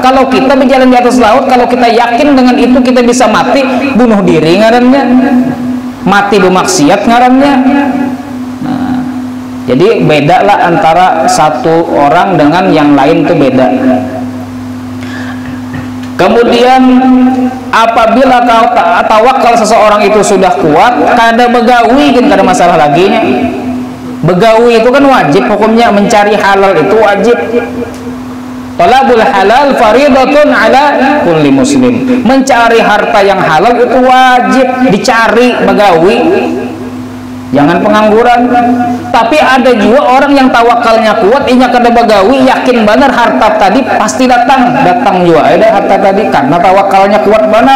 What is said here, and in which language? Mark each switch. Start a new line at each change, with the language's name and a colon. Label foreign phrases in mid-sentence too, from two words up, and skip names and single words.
Banjar: Kalau kita berjalan di atas laut, kalau kita yakin dengan itu kita bisa mati, bunuh diri ngarannya, mati bermaksiat ngarannya. Nah, jadi beda lah antara satu orang dengan yang lain, itu beda. Kemudian apabila tawakal seseorang itu sudah kuat, kada begawi kan kada masalah lagi nya. Begawi itu kan wajib hukumnya, mencari halal itu wajib.
Arabic: طلب الحلال فريضة على كل مسلم.
Banjar: Mencari harta yang halal itu wajib dicari, begawi. Jangan pengangguran. Tapi ada juga orang yang tawakalnya kuat, inya kada begawi, yakin benar harta tadi pasti datang juga ada harta tadi karena tawakalnya kuat benar.